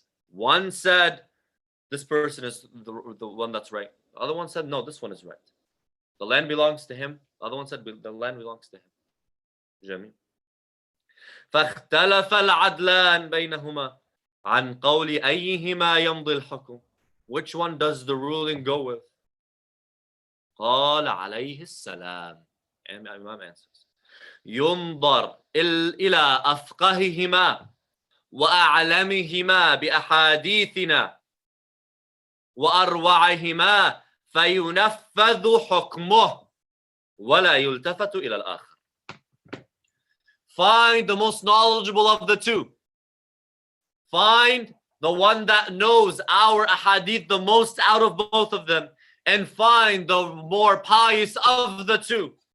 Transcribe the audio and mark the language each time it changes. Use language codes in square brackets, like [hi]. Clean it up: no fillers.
[en] One said, this person is the one that's right. The other one said, no, this one is right. The land belongs to him. The other one said, the land belongs to him. [ar] جميل. فاختلف العدلان بينهما عن قول أيهما يمضي الحكم. [en] Which one does the ruling go with? [ar] قال عليه السلام. [en] And Imam answers, [ar] ينظر إلى أفقههما وأعلمهما بأحاديثنا وأروعهما فينفذ حكمه ولا يلتفت إلى الآخر. [en] Find the most knowledgeable of the two. Find the one that knows our ahadith the most out of both of them, and find the more pious of the two.